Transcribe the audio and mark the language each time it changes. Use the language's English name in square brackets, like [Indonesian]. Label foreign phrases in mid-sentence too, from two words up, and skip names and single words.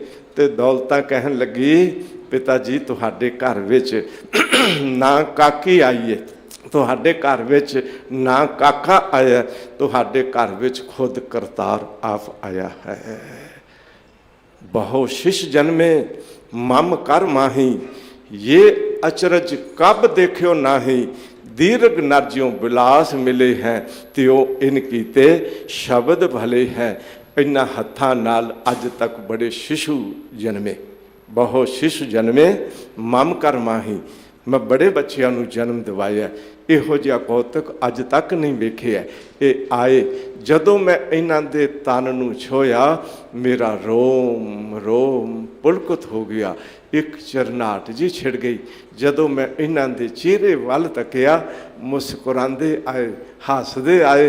[Punjabi] ਤੇ ਦੌਲਤਾਂ ਕਹਿਣ ਲੱਗੀ, ਪਿਤਾ ਜੀ ਤੁਹਾਡੇ ਘਰ ਵਿੱਚ ਨਾ ਕਾਕੀ ਆਈ ਹੈ, ਤੁਹਾਡੇ ਘਰ ਵਿੱਚ ਨਾ ਕਾਕਾ ਆਇਆ, ਤੁਹਾਡੇ ਘਰ ਵਿੱਚ ਖੁਦ ਕਰਤਾਰ ਆਪ ਆਇਆ ਹੈ। [Braj] ਬਹੁ शिष जन्मे मम कर माही, ये अचरज कब देखियो नाही, दीर्घ नरजियों बिलास मिले हैं, त्यो इन कीते शब्द भले हैं। [Punjabi] ਇਨ੍ਹਾਂ ਹੱਥਾਂ ਨਾਲ ਅੱਜ ਤਕ ਬੜੇ ਸ਼ਿਸ਼ੂ ਜਨਮੇ, [Braj] बहु शिशु जन्मे मम कर माही, [Punjabi] ਮੈਂ ਬੜੇ ਬੱਚਿਆਂ ਨੂੰ ਜਨਮ ਦਿਵਾਇਆ। ਇਹੋ ਜਿਹਾ ਕੌਤਕ ਅੱਜ ਤੱਕ ਨਹੀਂ ਵੇਖਿਆ। ਇਹ ਆਏ ਜਦੋਂ ਮੈਂ ਇਹਨਾਂ ਦੇ ਤਨ ਨੂੰ ਛੋਇਆ, ਮੇਰਾ ਰੋਮ ਰੋਮ ਪੁਲਕਤ ਹੋ ਗਿਆ, ਇੱਕ ਚਰਨਾਟ ਜੀ ਛਿੜ ਗਈ। ਜਦੋਂ ਮੈਂ ਇਹਨਾਂ ਦੇ ਚਿਹਰੇ ਵੱਲ ਤੱਕਿਆ, ਮੁਸਕਰਾਉਂਦੇ ਆਏ, ਹੱਸਦੇ ਆਏ।